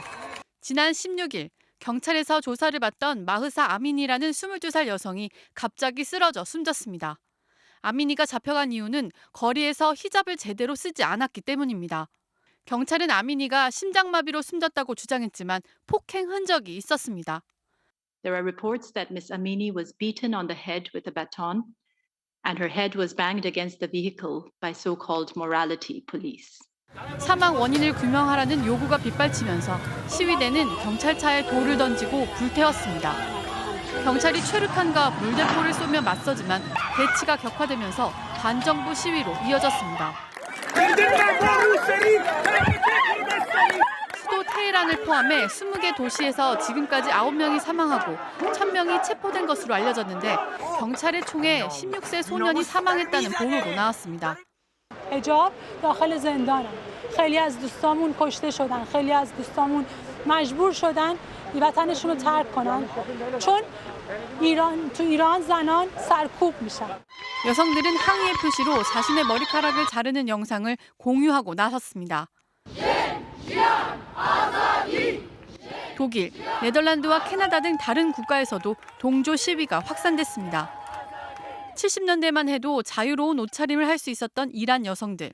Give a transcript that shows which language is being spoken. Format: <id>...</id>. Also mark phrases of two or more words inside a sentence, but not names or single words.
<ko>지난 16일 경찰에서 조사를 받던 마흐사 아미니라는 22살 여성이 갑자기 쓰러져 숨졌습니다. 아미니가 잡혀간 이유는 거리에서 히잡을 제대로 쓰지 않았기 때문입니다. 경찰은 아미니가 심장마비로 숨졌다고 주장했지만 폭행 흔적이 있었습니다.</ko> <en>There are reports that Ms. Amini was beaten on the head with a baton and her head was banged against the vehicle by so-called morality police. 사망 원인을 규명하라는 요구가 빗발치면서 시위대는 경찰차에 돌을 던지고 불태웠습니다. 경찰이 최루탄과 물대포를 쏘며 맞서지만 대치가 격화되면서 반정부 시위로 이어졌습니다. 수도 테헤란을 포함해 20개 도시에서 지금까지 9명이 사망하고 1000명이 체포된 것으로 알려졌는데 경찰의 총에 16세 소년이 사망했다는 보도도 나왔습니다.</en> <fa>حجاب داخل زندانم خیلی از دوستامون کشته شدن خیلی از دوستامون مجبور شدن وطنشون رو ترک کنن چون تو ایران زنان سرکوب میشن</fa> <ko>여성들은 항의의 표시로 자신의 머리카락을 자르는 영상을 공유하고 나섰습니다. 독일, 네덜란드와 캐나다 등 다른 국가에서도 동조 시위가 확산됐습니다. 70년대만 해도 자유로운 옷차림을 할 수 있었던 이란 여성들.</ko>